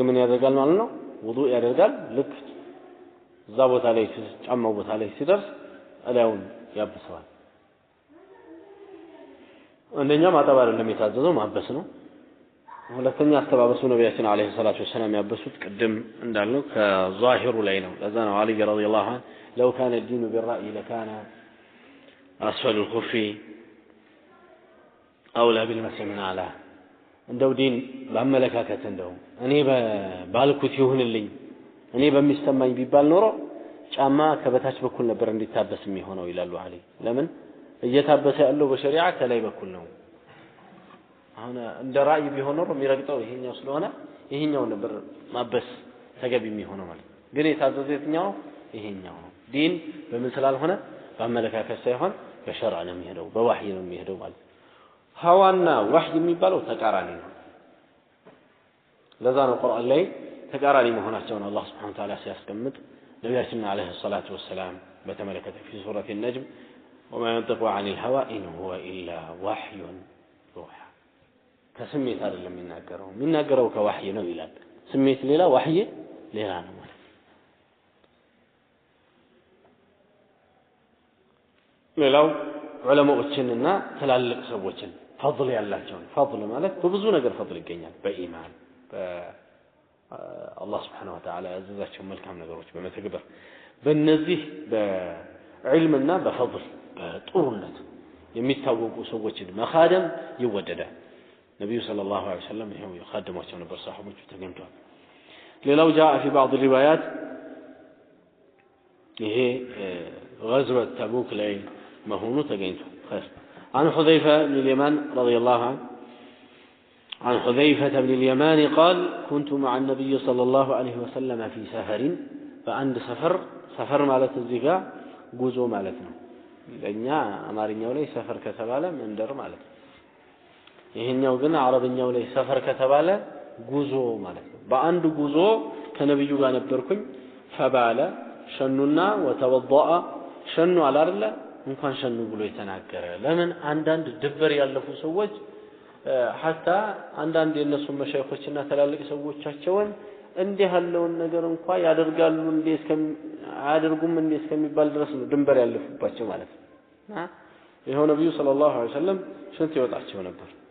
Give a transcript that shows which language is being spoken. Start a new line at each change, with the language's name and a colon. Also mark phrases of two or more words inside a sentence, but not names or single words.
Amharic: ምን ያደርጋል ማለት ነው ውዱእ ያደርጋል ልክ እዛ ቦታ ላይ ጫማው ቦታ ላይ ሲደርስ አላውን ያብሰዋል አንደኛ ማጠብ አይደለም የታዘዘው ማበስ ነው ሁለተኛ አስተባበሱ ነብያችን
Arabic: عليه الصلاة والسلام
Amharic: ያበሱት ቅድም እንዳልነው ከዛሂሩ ላይ ነው ለዛ ነው አሊ
Arabic: رضي الله عنه لو كان الدين بالرأي لكان أسفل الخف أولى بالمسح من أعلاه
Amharic: እንደው ዲን ባመለካከት እንደው እኔ ባልኩት ይሁንልኝ እኔ በሚሰማኝ ቢባል ኖሮ ጫማ ከበታች በኩል ነበር እንዲታበስ የሚሆነው ይላሉ አሊ ለምን እየታበሰ ያለው በሸሪዓ ከላይ በኩል ነው አሁን እንደ ራእይ ቢሆን ኖሮ የሚረግጠው ይሄኛው ስለሆነ ይሄኛው ነበር ማበስ ተገቢ የሚሆነው ማለት ግን የታዘዘ የትኛው ይሄኛው ነው ዲን በምን ስላልሆነ ባመለካከት ሳይሆን በሸርዓ ነው የሚሄደው በወህይ ነው የሚሄደው ማለት ሐዋና ወህይ የሚባለው ተቃራኒ ነው ለዛ ነው ቁርአን ላይ ተቃራኒ መሆናቸውን አላህ
Arabic: سبحانه وتعالى
Amharic: ሲያስቀምጥ ነብያችን
Arabic: عليه الصلاة والسلام
Amharic: በተመለከተ
Arabic: في سورة النجم وما ينطق عن الهوى إن هو إلا وحي يوحى
Amharic: ከስሜት አይደለም የሚናገረው ከወህይ ነው ይላል ስሜት ሌላ ወህይ ሌላ ነው ማለት ሌላው ዑለማዎችንና ተላልቅ ሰዎችን ፈضል ያላቸው ፈضል ማለት በብዙ ነገር ፈضል ይገኛል በኢማን በአላህ
Arabic: سبحانه وتعالى
Amharic: ያዘዛቸው መልካም ነገሮች በመተግበር በእነዚህ በዕልምና በፈضል በጥሩነት የሚታወቁ ሰዎችን መኻደም ይወደዳል ነብዩ
Arabic: صلى الله عليه وسلم
Amharic: ይሄው ይخدሟቸው ነበር ሰሃቦቹ ተገኝተዋል ሌላው
Arabic: جاء في بعض الروايات
Amharic: ይሄ
Arabic: غزوة تبوك
Amharic: ላይ መሆኑ ተገኝቷል
Arabic: خير عن حذيفة بن اليمان رضي الله عنه عن حذيفة بن اليمان قال كنت مع النبي صلى الله عليه وسلم في سفر فعند سفر
Amharic: ማለት እዚህ ጋር ጉዞ ማለት ነው ለኛ አማርኛው ላይ ሰፈር ከተባለ መንደር ማለት ነው ይሄኛው ግን አረብኛው ላይ ሰፈር ከተባለ ጉዞ ማለት ነው በአንድ ጉዞ ከነብዩ ጋር ነበርኩኝ
Arabic: فبال شنا وتوضأ
Amharic: ሸኑ አላርለ እንኳን ሸኑ ብሎ የተናገረ ለምን አንዳንድ ድበር ያለፉ ሰዎች hatta አንዳንድ የነሱ መሻይኾችና ተላልቅ ሰዎቻቸውን እንዲህ ያለውን ነገር እንኳን ያደርጋሉ እንዴ አያደርጉም እንዴ እስከሚባል ድረስ ነው ድንበር ያለፉባቸው ማለት ነው ይሄው ነብዩ
Arabic: صلى الله عليه وسلم
Amharic: ሽንት ይወጣቸው ነበር